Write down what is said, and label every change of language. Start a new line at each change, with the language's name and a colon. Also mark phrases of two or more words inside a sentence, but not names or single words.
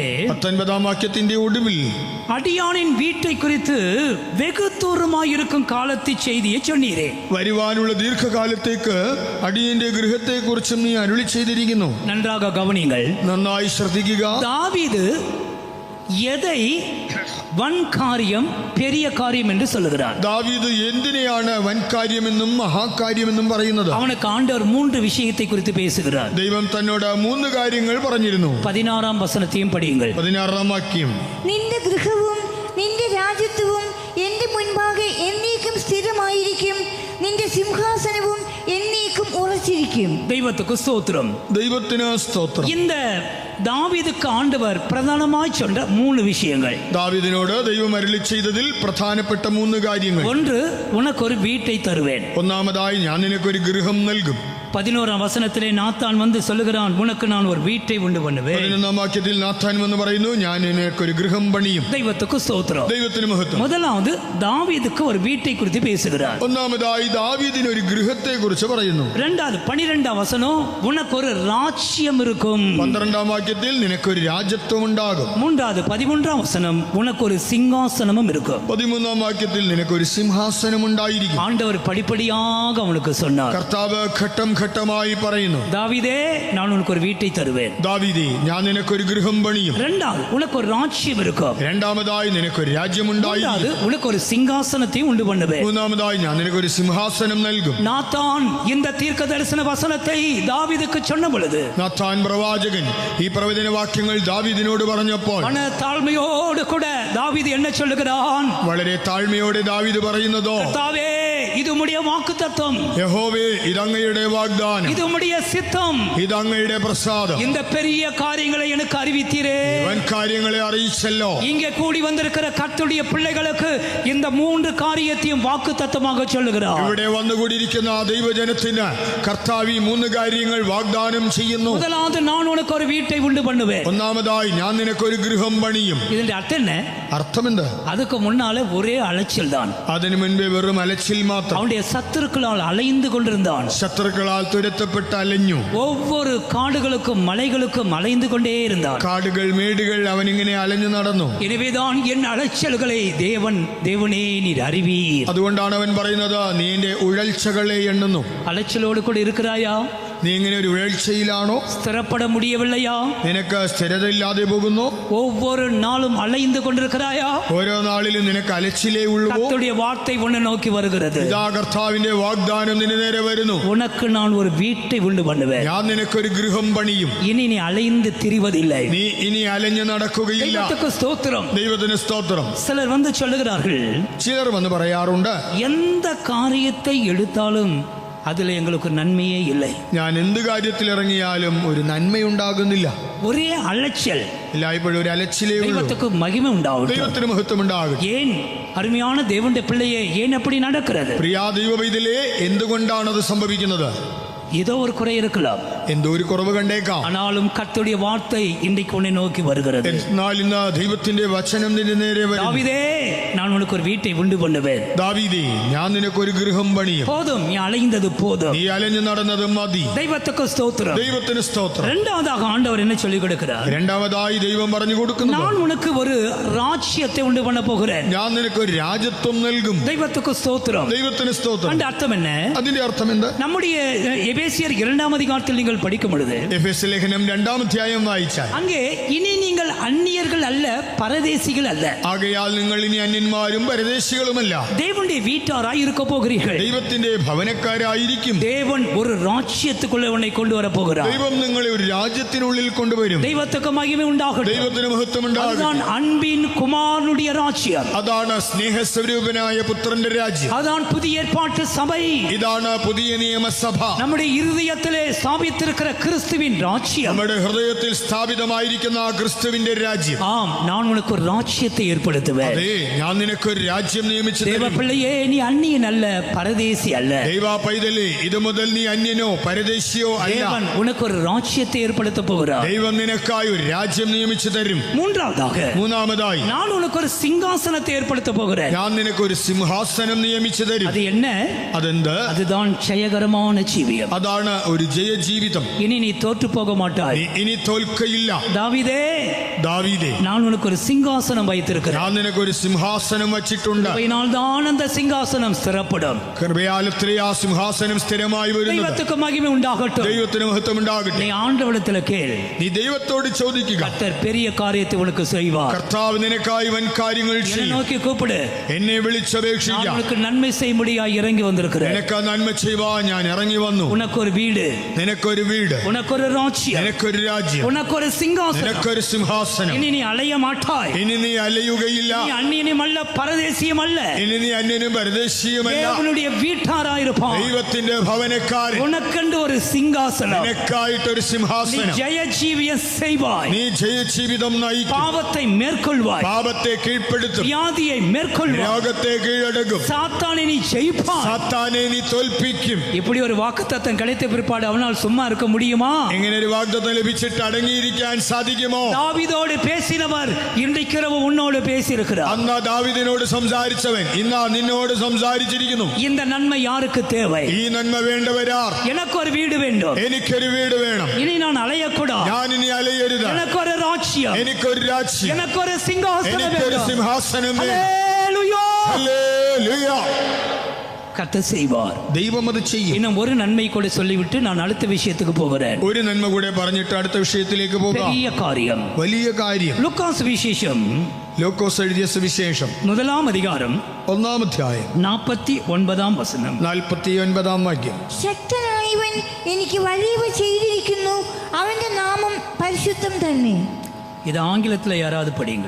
Malayalam: 19 വാക്യത്തിന്റെ ഒടുവിൽ
Tamil: அடியானின் வீட்டை குறித்து வெகு தூரமாயிருக்கும் காலத்தை செய்தியை சொன்னீரே.
Malayalam: വരുവാനുള്ള ദീർഘകാലത്തേക്ക് അടിയന്റെ ഗൃഹത്തെ കുറിച്ചും നീ അരുളി ചെയ്തിരിക്കുന്നു.
Tamil: நன்றாக கவனிங்கள்.
Malayalam: നന്നായി ശ്രദ്ധിക്കുക.
Tamil: தாவீது எதை வன் காரியம் பெரிய காரியம் என்று சொல்லுகிறார்.
Malayalam: ദാവീദ് എന്തിനെയാണ് വൻ കാര്യമെന്നും മഹാകാര്യമെന്നും പറയുന്നത്?
Tamil: அவனுக்கு ஆண்டவர் 3 விஷயத்தை குறித்து பேசுகிறார்.
Malayalam: ദൈവം തന്നോട് 3 കാര്യങ്ങൾ പറഞ്ഞിരുന്നു. 16 വചനത്തെയും പഠിയുங்கள். 16 വാക്യം. നിന്റെ ഗൃഹവും നിന്റെ രാജ്യത്വവും എന്റെ മുൻപാകെ എന്നേക്കും സ്ഥിരമായിരിക്കും. നിന്റെ സിംഹാസനവും എന്നേക്കും ഉറച്ചിരിക്കും.
Tamil: தெய்வத்துக்கு ஸ்தோத்திரம்.
Malayalam: ദൈവത്തിന് സ്തോത്രം.
Tamil: இந்த தாவீதுக்கு ஆண்டவர் பிரதானமாய் சொன்ன 3 விஷயங்கள்.
Malayalam: ദാവീദിനോട് ദൈവം അരുളി ചെയ്തതിൽ പ്രധാനപ്പെട്ട 3 കാര്യങ്ങൾ.
Tamil: ஒன்று, உனக்கு ஒரு வீட்டை தருவேன்.
Malayalam: ഒന്നാമതായി ഞാൻ നിനക്കൊരു ഗൃഹം നൽകും.
Tamil: 11 வசனத்திலே நாத்தான் வந்து சொல்லுகிறான், உனக்கு நான் ஒரு வீட்டை உண்டு பண்ணுவேன்.
Malayalam: 11 വാക്യത്തിൽ നാഥാൻ വന്ന് പറയുന്നു, ഞാൻ നിനക്കൊരു ഗൃഹം പണിയും.
Tamil: தெய்வத்துக்கு ஸ்தோத்திரம்.
Malayalam: ദൈവത്തിന് മഹത്വം.
Tamil: முதலாவது தாவீதுக்கு ஒரு வீட்டை குறித்து பேசுகிறார்.
Malayalam: ഒന്നാമതായി ദാവീദിന് ഒരു ഗൃഹത്തെ കുറിച്ച് പറയുന്നു.
Tamil: இரண்டாவது 12 வசனம், உனக்கு ஒரு ராஜ்யம் இருக்கும்.
Malayalam: 12 വാക്യത്തിൽ നിനക്കൊരു രാജ്യത്വം ഉണ്ടാകും.
Tamil: மூன்றாவது 13 வசனம், உனக்கு ஒரு சிங்காசனமும் இருக்கும்.
Malayalam: 13 വാക്യത്തിൽ നിനക്കൊരു സിംഹാസനം ഉണ്ടായിരിക്കും.
Tamil: ஆண்டவர் படிப்படியாக அவனுக்கு சொன்னார்.
Malayalam: കർത്താവ് ഘട്ടം ഘട്ടമായി പറയുന്നു,
Tamil: தாவீதே, நான் உனக்கு ஒரு வீட்டை தருவேன்.
Malayalam: ദാവീദേ, ഞാൻ നിനക്കൊരു ഗൃഹം പണിയും.
Tamil: இரண்டாவது, உனக்கு ஒரு ராஜ்யம் இருக்கும்.
Malayalam: രണ്ടാമതായി നിനക്കൊരു രാജ്യമുണ്ടായിരിക്കും.
Tamil: மூன்றாவது, உனக்கு ஒரு சிங்காசனத்தை உண்டு பண்ணுவேன்.
Malayalam: മൂന്നാമതായി ഞാൻ നിനക്കൊരു സിംഹാസനം നൽകും.
Tamil: நாத்தான் இந்த தீர்க்க தரிசன வசனத்தை தாவீதுக்கு சொன்ன பொழுது,
Malayalam: നാഥാൻ പ്രവാചകൻ ഈ പ്രവചന വാക്യങ്ങൾ ദാവീദിനോട് പറഞ്ഞപ്പോൾ
Tamil: மன தாழ்மையோடு கூட தாவீது என்ன சொல்லுகிறான்?
Malayalam: വളരെ താഴ്മയോടെ ദാവീദ് പറയുന്നതോ,
Tamil: கர்த்தாவே, இது உம்முடைய வாக்குத்தத்தம்,
Malayalam: യഹോവേ, ഇതങ്ങയുടെ വാഗ്ദാനം,
Tamil: இது உம்முடைய சித்தம்.
Malayalam: ഇതങ്ങയുടെ പ്രസാദം,
Tamil: இந்த பெரிய காரியங்களை எனக்கு அறிவித்தீரே.
Malayalam: വൻ കാര്യങ്ങളെ അറിയിച്ചല്ലോ.
Tamil: இங்கே கூடி வந்திருக்கிற கர்த்தருடைய பிள்ளைகளுக்கு இந்த 3 காரியத்தையும் வாக்குத்தத்தமாக சொல்லுகிறார்.
Malayalam: ഇവിടെ വന്നുകൂടിയിരിക്കുന്ന ദൈവജനത്തിന് കർത്താവ് ഈ 3 കാര്യങ്ങൾ വാഗ്ദാനം ചെയ്യുന്നു.
Tamil: முதலாவது, நான் உனக்கு ஒரு வீட்டை உண்டு பண்ணுவேன்.
Malayalam: ഒന്നാമതായി ഞാൻ നിനക്കൊരു ഗൃഹം പണിയും. ഇതിന്റെ അർത്ഥം என்ன? അർത്ഥമെന്ത്?
Tamil: அதுக்கு முன்னாலே ஒரே அலைச்சல் தான்.
Malayalam: അതിനു മുൻപേ വെറും അലച്ചിൽ മാത്രം.
Tamil: அவனுடைய சத்துருக்களால் அலைந்து கொண்டிருந்தான்.
Malayalam: ശത്രുക്കളാൽ തുരത്തപ്പെട്ട് അലഞ്ഞു.
Tamil: ஒவ்வொரு காடுகளுக்கும் மலைகளுக்கும் அலைந்து கொண்டே இருந்தான்.
Malayalam: കാടുകൾ മേടുകൾ അവനിങ്ങനെ അലഞ്ഞു നടന്നു.
Tamil: எனவேதான் என் அலைச்சல்களை தேவனே நீர் அறிவீர்.
Malayalam: അതുകൊണ്ടാണ് അവൻ പറയുന്നത്, നീ എന്റെ ഉഴൽച്ചകളെ എണ്ണുന്നു.
Tamil: அலைச்சலோடு கூட இருக்கிறாயா?
Malayalam: നീ ഇങ്ങനെ ഒരു ഉഴൽച്ചയിലാണോ?
Tamil: ஸ்திரப்பட முடியவில்லையா?
Malayalam: നിനക്ക് സ്ഥിരതയില്ലാതെ പോകുന്നു?
Tamil: ஒவ்வொரு நாளும் அலைந்து கொண்டிருக்கிறாயா?
Malayalam: ഓരോ നാളിലും നിനക്ക് അലച്ചിലേ ഉള്ളൂ.
Tamil: கர்த்தருடைய வார்த்தை உன்னை நோக்கி வருகிறது.
Malayalam: ഇതാ കർത്താവിന്റെ വാഗ്ദാനം നിന്റെ നേരെ വരുന്നു.
Tamil: உனக்கு நான் ஒரு வீட்டை உண்டு பண்ணுவேன்.
Malayalam: ഞാൻ നിനക്കൊരു ഗൃഹം പണിയും.
Tamil: இனி நீ அலைந்து திரிவதில்லை.
Malayalam: നീ ഇനി അലഞ്ഞു നടക്കുകയില്ല.
Tamil: தெய்வத்துக்கு ஸ்தோத்திரம்.
Malayalam: ദൈവത്തിന് സ്തോത്രം.
Tamil: சிலர் வந்து சொல்லுகிறார்கள்,
Malayalam: ചിലർ വന്ന് പറയാറുണ്ട്,
Tamil: எந்த காரியத்தை எடுத்தாலும் அதில் எங்களுக்கு நன்மையே இல்லை.
Malayalam: ഞാൻ എന്ത് കാര്യത്തിൽ ഇറങ്ങിയാലും ഒരു നന്മയുണ്ടാകുന്നില്ല.
Tamil: ஒரே அலைச்சல்,
Malayalam: എല്ലായ്പ്പോഴും ഒരു അലച്ചിലേ ഉള്ളൂ.
Tamil: தெய்வத்துக்கு மகிமை உண்டாகட்டும்.
Malayalam: ദൈവത്തിന് മഹത്വം ഉണ്ടാകട്ടെ.
Tamil: ஏன் அருமையான தேவனுடைய பிள்ளையே ஏன் அப்படி நடக்கிறது?
Malayalam: പ്രിയ ദൈവവൈതലേ, എന്തുകൊണ്ടാണ് അത് സംഭവിക്കുന്നത്?
Tamil: ஏதோ ஒரு குறை இருக்கலாம்,
Malayalam: എന്തോ ഒരു കുറവ് കണ്ടേക്കാം.
Tamil: ஆனாலும் கர்த்தருடைய வார்த்தை இன்றைக்கு உன்னை நோக்கி வருகிறது.
Malayalam: എന്നാൽ ഇന്ന് ദൈവത്തിന്റെ വചനം നിന്റെ നേരെ വരും.
Tamil: தாவீதே, நான் உனக்கு ஒரு வீட்டை உண்டு பண்ணுவேன்.
Malayalam: ദാവീദേ, ഞാൻ നിനക്കൊരു ഗൃഹം പണിയും.
Tamil: போதும், நீ அலைந்தது போதும்.
Malayalam: നീ അലഞ്ഞു നടന്നത് മതി.
Tamil: தெய்வத்துக்கு ஸ்தோத்திரம்.
Malayalam: ദൈവത്തിന് സ്തോത്രം.
Tamil: இரண்டாவதாக ஆண்டவர் என்ன சொல்லிக் கொடுக்கிறார்?
Malayalam: രണ്ടാമതായി ദൈവം പറഞ്ഞു കൊടുക്കുന്നു,
Tamil: நான் உனக்கு ஒரு ராஜ்யத்தை உண்டு பண்ண போகிறேன்.
Malayalam: ഞാൻ നിനക്ക് ഒരു രാജ്യത്വം നൽകും.
Tamil: தெய்வத்துக்கு ஸ்தோத்திரம்.
Malayalam: ദൈവത്തിന് സ്തോത്രം.
Tamil: அந்த அர்த்தம் என்ன?
Malayalam: അതിന്റെ അർത്ഥം എന്താ?
Tamil: நம்முடைய எபேசியர் 2ஆம் அதிகாரத்தில் நீங்கள் படிக்கும் பொழுது
Malayalam: എഫെസ്യ ലേഖനം 2-ാം അധ്യായം വായിച്ചാൽ
Tamil: அங்கே இனி நீங்கள் அந்நியர்கள் அல்ல, பரதேசிகள் அல்ல,
Malayalam: ആകയാൽ നിങ്ങൾ ഇനി അന്യന്മാരും പരദേശികളുമല്ല,
Tamil: தேவனுடைய வீட்டாராய் இருக்க போகிறீர்கள்.
Malayalam: ദൈവത്തിന്റെ ഭവനക്കാരായിരിക്കും.
Tamil: தேவன் ஒரு ராஜ்யத்துக்குள்ள உன்னை கொண்டு வர போகிறார்.
Malayalam: ദൈവം നിങ്ങളെ ഒരു രാജ്യത്തിനുള്ളിൽ കൊണ്ടുവരും.
Tamil: தெய்வத்துக்கு மகிமை உண்டாகட்டும்.
Malayalam: ദൈവത്തിന് മഹത്വം ഉണ്ടാകും.
Tamil: அதுதான் அன்பின் குமாரனுடைய ராஜ்யம்.
Malayalam: അതാണ് സ്നേഹസ്വരൂപനായ പുത്രന്റെ രാജ്യം.
Tamil: அதான் புதிய ஏற்பாட்டு சபை.
Malayalam: ഇതാണ് പുതിയ നിയമസഭ.
Tamil: நம்முடைய இருதயத்திலே ஸ்தாபித்திருக்கிற கிறிஸ்துவின் ராஜ்யம்.
Malayalam: നമ്മുടെ ഹൃദയത്തിൽ സ്ഥാപിതമായിരിക്കുന്ന ആ ക്രിസ്തുവിന്റെ രാജ്യം.
Tamil: ஆம், நான் உனக்கு ஒரு ராஜ்யத்தை ஏற்படுத்துவேன்.
Malayalam: അതെ, ഞാൻ നിനക്കൊരു രാജ്യം നിയമിച്ചു
Tamil: தேவ
Malayalam: തരും.
Tamil: பிள்ளையே, நீ அந்நியன் அல்ல, பரதேசி அல்ல.
Malayalam: ദൈവ പൈതലേ, ഇത് മുതൽ നീ അന്യനോ പരദേശിയോ അല്ല.
Tamil: தேவன் உனக்கு ஒரு ராஜ்யத்தை ஏற்படுத்த போகிறார்.
Malayalam: ദൈവം നിനക്കായി ഒരു രാജ്യം നിയമിച്ചു തരും. മൂന്നാമതായി,
Tamil: நான் உனக்கு ஒரு சிங்காசனத்தை ஏற்படுத்த போகிறேன்.
Malayalam: ഞാൻ നിനക്കൊരു സിംഹാസനം നിയമിച്ചു തരും.
Tamil: அது என்ன?
Malayalam: അതെന്ത്?
Tamil: அதுதான் ஜெயகரமான ஜீவியம்.
Malayalam: അതാണ് ഒരു ജയജീവിതം.
Tamil: இனி நீ தோற்று போக மாட்டாய்.
Malayalam: നീ ഇനി തോൽക്കയില്ല.
Tamil: தாவீதே,
Malayalam: ദാവീദേ,
Tamil: நான் உனக்கு ஒரு சிங்காசனம் வைத்திருக்கிறேன்.
Malayalam: ഞാൻ നിനക്കൊരു സിംഹാസനം വച്ചിട്ടുണ്ട്.
Tamil: அதனால் தான் அந்த சிங்காசனம் ஸ்திரப்படும்.
Malayalam: കൃപയാലത്രേ ആ സിംഹാസനം സ്ഥിരമായി വരുന്നത്.
Tamil: தெய்வத்துக்கு மகிமை உண்டாகட்டும்.
Malayalam: ദൈവത്തിന് മഹത്വം ഉണ്ടാകട്ടെ.
Tamil: நீ ஆண்டவரிடத்தில் கேள்.
Malayalam: നീ ദൈവത്തോട് ചോദിക്കുക.
Tamil: கர்த்தர் பெரிய காரியத்தை உனக்கு செய்வார்.
Malayalam: കർത്താവ് നിനക്കായി വൻ കാര്യങ്ങൾ
Tamil: என்னை
Malayalam: ചെയ്യും.
Tamil: நோக்கி கூப்பிடு.
Malayalam: എന്നെ
Tamil: நான்
Malayalam: വിളിച്ചപേക്ഷിക്കാം.
Tamil: உனக்கு நன்மை செய்யும்படியாய் இறங்கி வந்திருக்கிறேன்.
Malayalam: നിനക്ക് നന്മ ചെയ്യുവാൻ ഞാൻ ഇറങ്ങി വന്നു.
Tamil: உனக்கு ஒரு வீடு,
Malayalam: നിനക്കൊരു വീട്,
Tamil: உனக்கு ஒரு ராஜ்யம்,
Malayalam: നിനക്കൊരു രാജ്യം,
Tamil: உனக்கு ஒரு சிங்காசனம்.
Malayalam: നിനക്കൊരു സിംഹാസനം.
Tamil: இனி நீ அலைய மாட்டாய்.
Malayalam: ഇനി നീ അലയുകയില്ല.
Tamil: நீ அந்நியனும் அல்ல, பரதேசியும் அல்ல,
Malayalam: ഇനി നീ അന്യനും പരദേശിയുമല്ല.
Tamil: தேவனுடைய வீட்டாராயிருப்பான்.
Malayalam: ദൈവത്തിന്റെ ഭവനക്കാരൻ.
Tamil: உனக்கென்று ஒரு சிங்காசனம்.
Malayalam: നിനക്കായിട്ടൊരു
Tamil: நீ
Malayalam: സിംഹാസനം.
Tamil: ஜெய ஜீவியம் செய்வாய்.
Malayalam: നീ ജയജീവിതം നയിക്കും.
Tamil: பாவத்தை மேற்கொள்வாய்.
Malayalam: പാപത്തെ കീഴ്പ്പെടുത്തും.
Tamil: வியாதியை மேற்கொள்வாய்.
Malayalam: രോഗത്തെ കീഴടക്കും.
Tamil: சாத்தானை நீ ஜெயிப்பாய்.
Malayalam: സാത്താനെ നീ തോൽപ്പിക്കും.
Tamil: இப்படி ஒரு வாக்குத்தத்தம் கிடைத்த பிற்பாடு அவனால் சும்மா இருக்க முடியுமா?
Malayalam: എങ്ങനെ ഒരു വാഗ്ദത്തം ലഭിച്ചിട്ട് അടങ്ങിയിരിക്കാൻ സാധിക്കുമോ?
Tamil: தாவீதோடு பேசினவர் இன்றைக்கு இரவு உன்னோடு பேசியிருக்கிறார்.
Malayalam: അന്ന് ദാവീദിനോട് സംസാരിച്ചവൻ ഇന്ന് നിന്നോട് സംസാരിച്ചിരിക്കുന്നു.
Tamil: இந்த நன்மை யாருக்கு தேவை?
Malayalam: ഈ നന്മ വേണ്ടവരാർ?
Tamil: எனக்கு ஒரு வீடு வேண்டும்.
Malayalam: എനിക്കൊരു വീട് വേണം.
Tamil: இனி நான் அலையக்கூடாது.
Malayalam: ഞാൻ ഇനി അലയരുത്.
Tamil: எனக்கு ஒரு ராஜ்யம்,
Malayalam: എനിക്കൊരു രാജ്യം,
Tamil: எனக்கு ஒரு சிங்காசனம்
Malayalam: എനിക്കൊരു
Tamil: வேண்டும்.
Malayalam: സിംഹാസനം വേണം.
Tamil: ஹல்லேலூயா!
Malayalam: ഹല്ലേലൂയ.
Tamil: கர்த்தர் செய்வார்.
Malayalam: ദൈവം അത് ചെയ്യും.
Tamil: இன்னும் ஒரு நன்மை கூட சொல்லிவிட்டு நான் அடுத்த விஷயத்துக்கு போகிறேன்.
Malayalam: ഒരു നന്മ കൂടെ പറഞ്ഞിട്ട് അടുത്ത വിഷയത്തിലേക്ക് പോകാം.
Tamil: பெரிய காரியம்.
Malayalam: വലിയ കാര്യം.
Tamil: லூக்காஸ் விசேஷம்
Malayalam: ലൂക്കോസ് എഴുതിയ സുവിശേഷം
Tamil: 1ஆம் அதிகாரம்
Malayalam: 1-ാം അധ്യായം
Tamil: 49ஆம் വചനം.
Malayalam: 49-ാം വാക്യം. ശക്തനായവൻ എനിക്ക് വലിയവ ചെയ്തിരിക്കുന്നു, അവന്റെ നാമം പരിശുദ്ധം തന്നെ.
Tamil: இது ஆங்கிலத்தில் யாராவது படியுங்கள்.